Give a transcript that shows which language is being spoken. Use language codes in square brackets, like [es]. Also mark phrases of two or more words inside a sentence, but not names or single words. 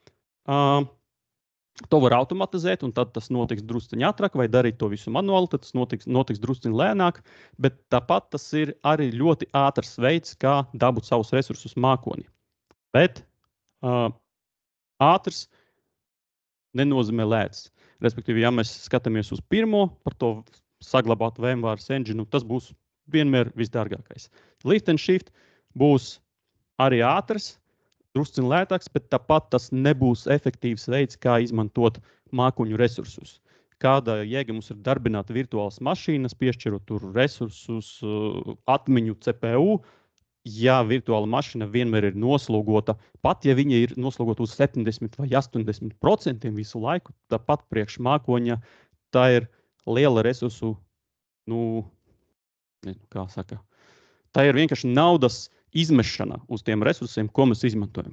[lv] To var automatizēt, un tad tas notiks drusciņi ātrāk, vai darīt to visu manuāli, tad tas notiks drusciņi lēnāk, bet tāpat tas ir arī ļoti ātrs veids, kā dabūt savus resursus mākonī. Bet ātrs nenozīmē lēts. Respektīvi, ja mēs skatāmies uz pirmo, par to saglabāt VMware engine, tas būs vienmēr visdārgākais. [en] Lift and shift [lv] būs arī ātrs, drusciņi lētāks, bet tāpat tas nebūs efektīvs veids, kā izmantot mākoņu resursus. Kāda jēga mums ir darbināt virtuālas mašīnas, piešķirot tur resursus, atmiņu, CPU, ja virtuāla mašīna vienmēr ir noslogota, pat ja viņa ir noslogota uz 70 vai 80% visu laiku, tāpat priekš mākoņa tā ir liela resursu, kā saka, tā ir vienkārši naudas izmešana uz tiem resursiem, ko mēs izmantojam.